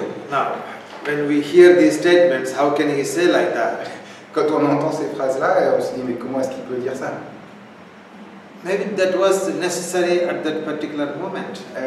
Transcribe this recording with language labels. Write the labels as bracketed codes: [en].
[en] Now, when we hear these statements, how can he say like that? [fr] Quand on entend ces phrases-là, on se dit mais comment est-ce qu'il peut dire ça? [en] Maybe that was necessary at that particular moment.